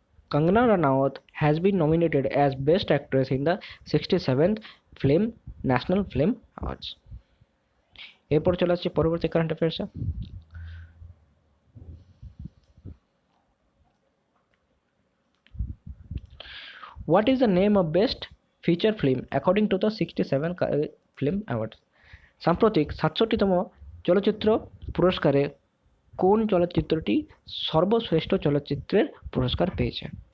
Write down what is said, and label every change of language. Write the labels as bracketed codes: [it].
[en] Kangana Ranaut has been nominated as Best Actress in the 67th national film awards. [bn] এরপর চলে আসছে পরবর্তী current অ্যাফেয়ার্সে। [en] What is the name of Best Feature Film according to the 67 Film Awards? [bn] সাম্প্রতিক 67তম চলচ্চিত্র পুরস্কারে কোন চলচ্চিত্রটি সর্বশ্রেষ্ঠ চলচ্চিত্রের পুরস্কার পেয়েছে?